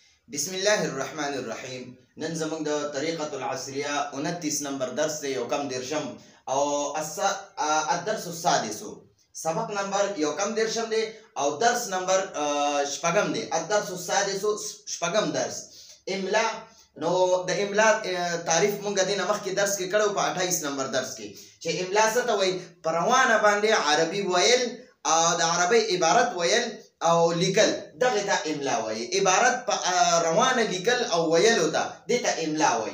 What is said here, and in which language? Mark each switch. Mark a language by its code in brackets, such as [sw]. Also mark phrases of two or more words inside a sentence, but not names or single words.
[ar] بسم الله الرحمن الرحیم. [ps] نن زموږ د [ar] طریقة العصریه [ps] 29 نمبر درس دی، یو کم دیرشم او [ar] الدرس السادس. [ps] سبق نمبر یو کم دیرشم دی او درس نمبر شپږم دی. [ar] الدرس السادس [ps] شپږم درس املا. نو د املا تعریف مونږ د مخکې درس کې کړو په 28 نمبر درس کې، چې املا څه ته وایي؟ په روانه باندې عربي ویل او د عربي عبارت ویل او لیکل، دغه ته املا وایي. عبارت په روانه لیکل او ویلو ته دې ته املا وایي.